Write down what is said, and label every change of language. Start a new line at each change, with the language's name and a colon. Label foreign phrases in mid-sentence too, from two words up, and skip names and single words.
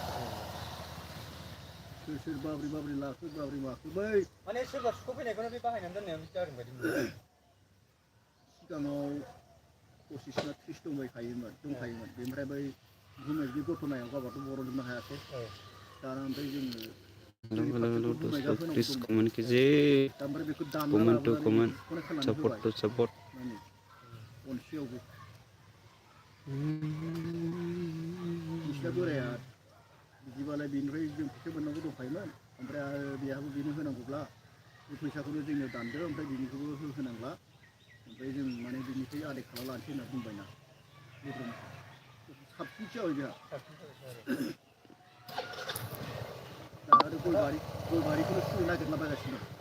Bodo: सोर बाब्रि लाखो बाब्रि माखो बै माने सोरबा सुख'फैनायखौनो बे बाहायनानै दोननाया बिदि जादों बायदि मोनो सिगाङाव 25 ना 30 दंखायोमोन बेनिफ्राय बै बुंनाय बे घटनायाव गावबाथ' बर'जोबनो हायासै दाना ओमफ्राय जोङो
Hindi: हेलो दोस्तों प्लीज कमेंट कीजिए
English: comment to comment support to support
Bodo: अनसेयावबो बिसिना बोराया बिदिबालाय बेनिफ्राय जों फैसा मोननांगौ दंखायोमोन ओमफ्राय आरो बेहाबो बेनो होनांगौब्ला बे फैसाखौनो जोंनो दानदो ओमफ्राय बिनिखौबो होनांला ओमफ्राय जों माने बिनिफ्राय आदाय खालामना लानोसै होनना बुंबायना साबसिनसो जाबाय बेहा दा आरो गय बारिखौनो सुनो नागिरलाबायगासिनो